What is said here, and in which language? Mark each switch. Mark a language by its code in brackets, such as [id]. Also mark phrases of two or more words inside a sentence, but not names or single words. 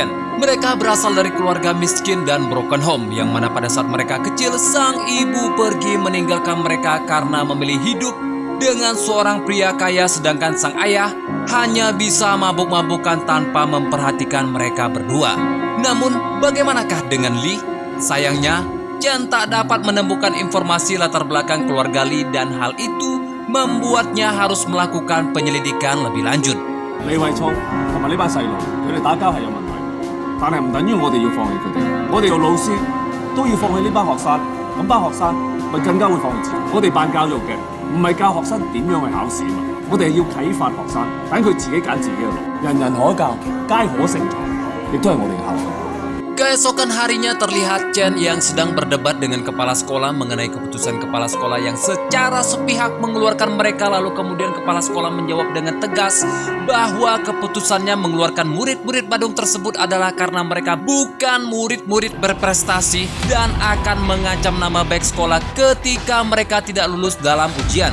[id] Mereka berasal dari keluarga miskin dan [en] broken home [id] yang mana pada saat mereka kecil sang ibu pergi meninggalkan mereka karena memilih hidup dengan seorang pria kaya, sedangkan sang ayah hanya bisa mabuk-mabukan tanpa memperhatikan mereka berdua. Namun bagaimanakah dengan Li? Sayangnya Chen tak dapat menemukan informasi latar belakang keluarga Li dan hal itu membuatnya harus melakukan penyelidikan lebih lanjut. [yue] 李慧聰同埋呢班細路，佢哋打交係有問題，但係唔等於我哋要放棄佢哋。我哋做老師都要放棄呢班學生，咁班學生咪更加會放棄自己。我哋辦教育嘅唔係教學生點樣去考試嘛，我哋係要啟發學生，等佢自己揀自己嘅路。人人可教，皆可成才，亦都係我哋嘅效果。 [id] Keesokan harinya terlihat Chen yang sedang berdebat dengan kepala sekolah mengenai keputusan kepala sekolah yang secara sepihak mengeluarkan mereka, lalu kemudian kepala sekolah menjawab dengan tegas bahwa keputusannya mengeluarkan murid-murid Badung tersebut adalah karena mereka bukan murid-murid berprestasi dan akan mengancam nama baik sekolah ketika mereka tidak lulus dalam ujian.